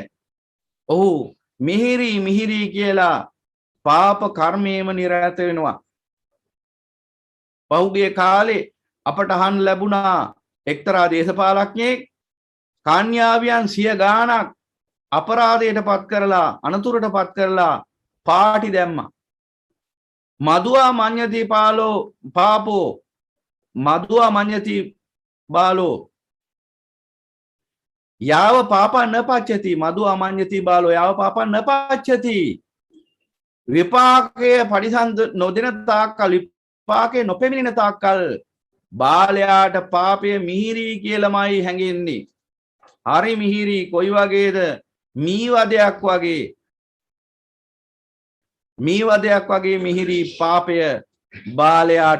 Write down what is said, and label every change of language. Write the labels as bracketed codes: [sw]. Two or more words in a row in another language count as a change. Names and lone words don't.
[si] ඔහු මිහිරි කියලා පාප කර්මයේම නිරත වෙනවා. පහුගිය කාලේ අපට අහන්න ලැබුණා එක්තරා දේශපාලඥයෙක් කන්‍යාවියන් 100 ගාණක් අපරාධයට පත් කරලා අනතුරට පත් කරලා පාටි දැම්මා. [pi] මදුවා මඤ්ඤති පාලෝ පාපෝ මදුවා මඤ්ඤති බාලෝ යාව පාපං න පච්චති මදුවා මඤ්ඤති බාලෝ යාව පාපං න පච්චති [si] විපාකයේ පරිසන්ද නොදෙන තාක්කල් විපාකේ නොපෙමිණෙන තාක්කල් බාලයාට පාපය මිහිරි කියලාමයි හැඟෙන්නේ. හරි මිහිරි කොයි වගේද? මීවදයක් වගේ. මීවදයක් වගේ මිහිරි පාපය බාලයාට.